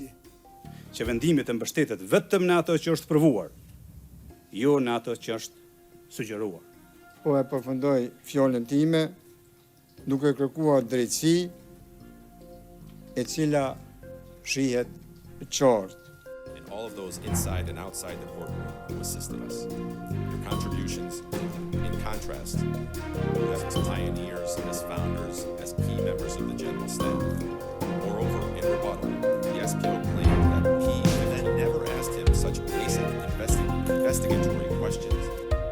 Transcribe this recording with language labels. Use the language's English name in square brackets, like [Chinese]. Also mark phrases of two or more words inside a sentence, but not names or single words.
[Albanian] Që vendimi të mbështetet vetëm në ato që është provuar, jo në ato që është sugjeruar. Po e përfundoj fjalën time duke kërkuar drejtësi e cila shihet qartë. [English] And all of those inside and outside the courtroom who assisted us. Your contributions, in contrast, as pioneers, as founders, as key members of the General Staff. Moreover, in rebuttal, the SPO claimed that he had never asked him such basic investigatory questions